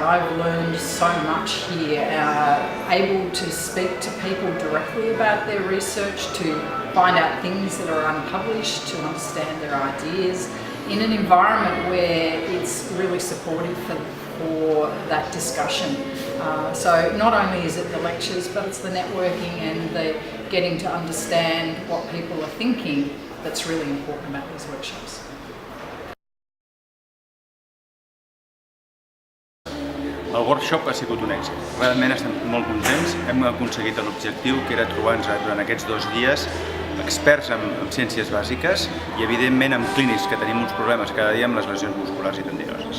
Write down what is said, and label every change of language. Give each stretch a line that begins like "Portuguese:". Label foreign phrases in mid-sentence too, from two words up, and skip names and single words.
English: I've learned so much here, able to speak to people directly about their research, to find out things that are unpublished, to understand their ideas, in an environment where it's really supportive for that discussion. So not only is it the lectures, but it's the networking and the getting to understand what people are thinking that's really important about these workshops.
Catalan: El workshop ha sigut un èxit. Realment estem molt contents. Hem aconseguit l'objectiu, que era trobar-nos durant aquests 2 dies experts en ciències bàsiques i, evidentment, amb clínics que tenim uns problemes cada dia amb les lesions musculars i tendinoses.